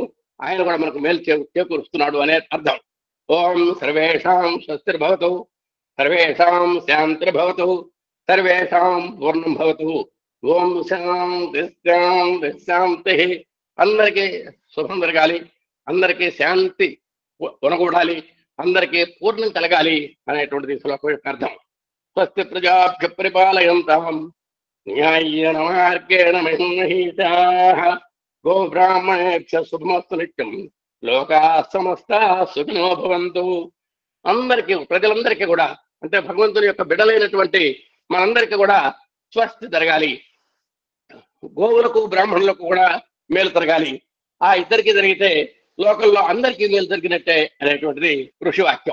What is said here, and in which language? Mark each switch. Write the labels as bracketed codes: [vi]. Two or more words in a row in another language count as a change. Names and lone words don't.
[te] ఆయన కూడా మనకు మేలు చేకూరుస్తున్నాడు అనే అర్థం. [sa] ఓం సర్వేషాం స్వస్తిర్భవతు, సర్వేషాం శాంతిర్భవతు, సర్వేషాం పూర్ణం భవతు. ఓం శాంతి శాంతి శాంతి. [te] అందరికీ శుభం జరగాలి, అందరికీ శాంతి ఉనగూడాలి, అందరికీ పూర్ణం కలగాలి అనేటువంటిది శ్లోకం యొక్క అర్థం. [sa] స్వస్తి ప్రజాభ్య పరిపాలయంతాం న్యాయేన మార్గేణ మహీషాః గోబ్రాహ్మణేభ్య శుభమస్తు నిత్యం లోకా సమస్తా సుఖినో భవంతు. [te] అందరికీ, ప్రజలందరికీ కూడా, అంటే భగవంతుని యొక్క బిడ్డలైనటువంటి మనందరికీ కూడా స్వస్తి జరగాలి. గోవులకు బ్రాహ్మణులకు కూడా మేలు జరగాలి. ఆ ఇద్దరికి జరిగితే లోకంలో అందరికీ మేలు జరిగినట్టే అనేటువంటిది ఋషివాక్యం.